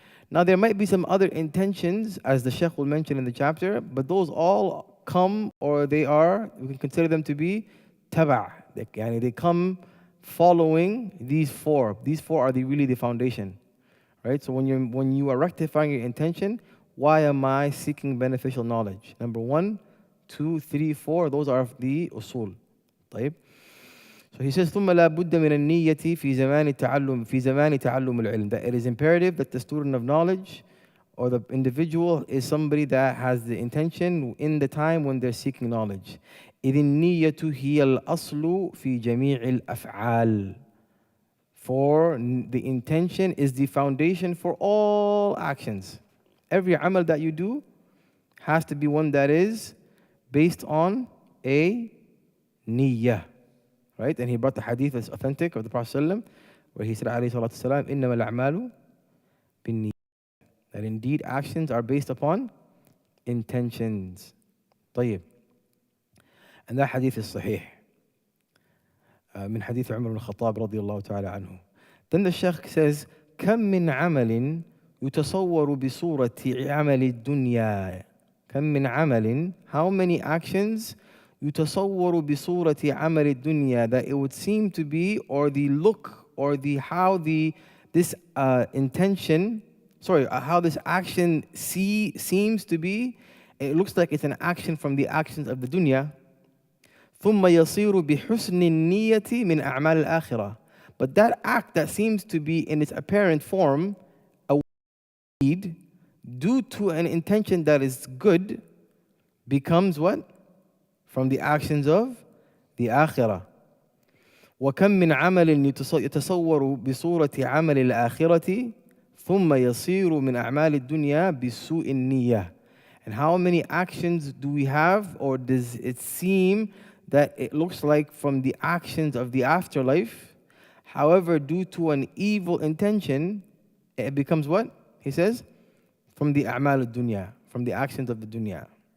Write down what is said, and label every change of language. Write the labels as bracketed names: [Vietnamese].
[English] Now there might be some other intentions, as the Shaykh will mention in the chapter, but those all come, or we can consider them to be taba'. They come following these four. These four are really the foundation, right? So when you are rectifying your intention, why am I seeking beneficial knowledge? Number 1, 2, 3, 4, those are the usul. [Arabic] طيب. [English] So he says, [Arabic] ثم لا بد من النية في زمان تعلم العلم. [English] That it is imperative that the student of knowledge or the individual is somebody that has the intention in the time when they're seeking knowledge. [Arabic] إذ النية هي الأصل في جميع الأفعال. [English] For the intention is the foundation for all actions. Every amal that you do has to be one that is based on a niyyah. Right? And he brought the hadith that's authentic of the Prophet ﷺ, where he said, alayhi salatu wasalam, [Arabic] إِنَّمَا الْأَعْمَالُ بِالنِّيَّةِ. [English] That indeed actions are based upon intentions. [Arabic] طيب. [English] And that hadith is sahih. [Arabic] من حديث عمر بن الخطاب رضي الله تعالى عنه. [English] Then the Shaykh says, [Arabic] كم من عمل يتصور بصورة عمل الدنيا. كم من عمل, [English] how many actions [Arabic] يتصور بصورة عمل الدنيا, [English] that it would seem to be, or the look, or the how this intention, how this action seems to be, it looks like it's an action from the actions of the dunya. [Arabic] ثم يصير بحسن النية من أعمال الآخرة. [English] But that act that seems to be in its apparent form a deed, due to an intention that is good, becomes what? From the actions of the akhirah. [Arabic] وكم من عمل يتصور بصورة عمل الآخرة ثم يصير من أعمال الدنيا بسوء النية. [English] And how many actions do we have, or does it seem that it looks like from the actions of the afterlife? However, due to an evil intention, it becomes what? He says, from the a'mal al-dunya, from the actions of the dunya.